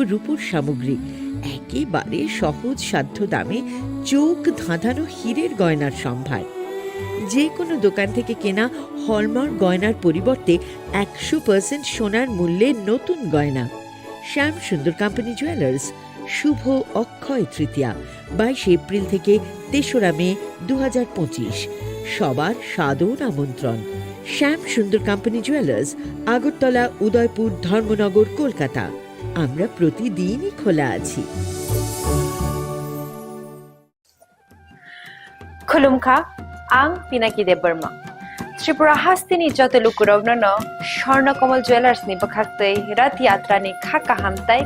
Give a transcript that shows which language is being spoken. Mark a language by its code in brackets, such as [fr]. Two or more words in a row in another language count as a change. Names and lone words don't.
[bn] রূপোর সামগ্রী একেবারে সহজ সাধ্য দামে চোখ ধাঁধানো হীরের গয়নার সম্ভার যে কোনো দোকান থেকে কেনা হলমার্ক গয়নার পরিবর্তে 100% সোনার মূল্যে নতুন গয়না শ্যাম সুন্দর কোম্পানি জুয়েলার্স শুভ অক্ষয় তৃতীয়া 22 এপ্রিল থেকে 3রা মে 2025 সবার সাদর আমন্ত্রণ শ্যাম সুন্দর কোম্পানি জুয়েলার্স, আগরতলা, উদয়পুর, ধর্মনগর, কলকাতা। আমরা প্রতিদিনই খোলা আছি। [trp] खुलुमखा आं पिनाकी देबबर्मा त्रिपुरा हास्तिनि जतलुकुरावनो स्वर्णकमल ज्वेलार्स नि बखाक्तै रथ यात्रा नि खाका हामताय